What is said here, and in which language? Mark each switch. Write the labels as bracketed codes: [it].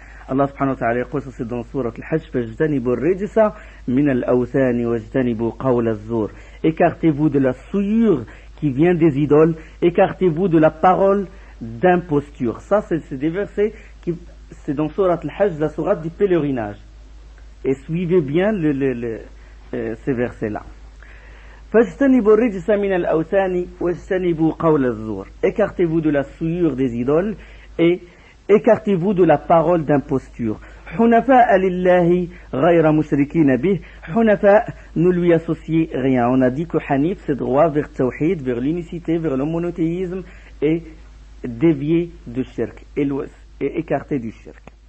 [ar] Allah subhanahu wa ta'ala يقول [fr] c'est dans sourate al-Hajj [ar] فاجتنبوا الرجس من الأوثان واجتنبوا قول الزور. [fr] Écartez-vous de la souillure qui vient des idoles, écartez-vous de la parole d'imposture. Ça c'est des versets c'est dans sourate al-Hajj, la sourate du pèlerinage. Et suivez bien ces versets-là. [ar] فاجتنبوا الرجس من الأوثان واجتنبوا قول الزور. [fr] Écartez-vous de la souillure des idoles et écartez-vous de la parole d'imposture. [ar] حنفاء لله غير مشركين به. [fr] حنفاء, ne lui associez rien. On a dit que Hanif c'est droit vers Tawhid, vers l'unicité, vers le monothéisme et dévié du shirk et écarté du shirk.